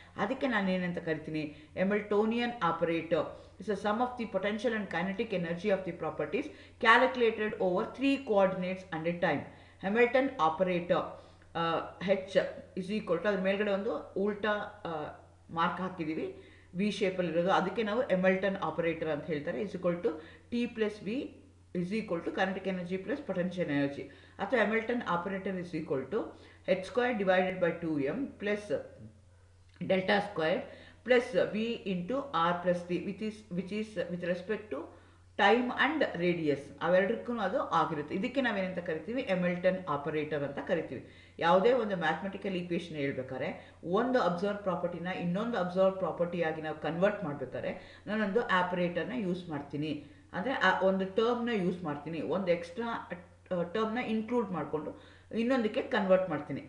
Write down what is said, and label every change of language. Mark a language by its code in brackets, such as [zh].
[kn] ಅದಕ್ಕೆ ನಾನು ಏನಂತ ಕರಿತೀನಿ? [en] Hamiltonian operator is a sum of the potential and kinetic energy of the properties calculated over 3 coordinates and a time. Hamilton operator H is equal to, [kn] ಅದ್ರ ಮೇಲ್ಗಡೆ ಒಂದು ಉಲ್ಟಾ mark ಹಾಕಿದ್ದೀವಿ, ವಿ ಶೇಪಲ್ಲಿರೋದು, ಅದಕ್ಕೆ ನಾವು ಹ್ಯಾಮಿಲ್ಟನ್ ಆಪರೇಟರ್ ಅಂತ ಹೇಳ್ತಾರೆ. [en] Is equal to T plus V is equal to kinetic energy plus potential energy. [kn] ಅಥವಾ [en] Hamilton operator is equal to h square divided by 2m plus delta square plus v into r plus t which is with respect to time and radius. [kn] ಅವೆರಡಕ್ಕೂ ಅದು ಆಗಿರುತ್ತೆ. ಇದಕ್ಕೆ ನಾವೇನಂತ ಕರಿತೀವಿ? Hamilton operator ಅಂತ ಕರಿತೀವಿ. ಯಾವುದೇ ಒಂದು ಮ್ಯಾಥಮೆಟಿಕಲ್ ಈಕ್ವೇಷನ್ ಹೇಳ್ಬೇಕಾದ್ರೆ ಒಂದು ಅಬ್ಸರ್ವ್ ಪ್ರಾಪರ್ಟಿನ ಇನ್ನೊಂದು ಅಬ್ಸರ್ವ್ ಪ್ರಾಪರ್ಟಿಯಾಗಿ ನಾವು ಕನ್ವರ್ಟ್ ಮಾಡಬೇಕಾದ್ರೆ ನಾನೊಂದು ಆಪರೇಟರ್ನ ಯೂಸ್ ಮಾಡ್ತೀನಿ. ಅಂದರೆ ಒಂದು ಟರ್ಮ್ನ ಯೂಸ್ ಮಾಡ್ತೀನಿ, ಒಂದು ಎಕ್ಸ್ಟ್ರಾ ಟರ್ಮ್ನ ಇನ್ಕ್ಲೂಡ್ ಮಾಡಿಕೊಂಡು ಇನ್ನೊಂದಕ್ಕೆ ಕನ್ವರ್ಟ್ ಮಾಡ್ತೀನಿ.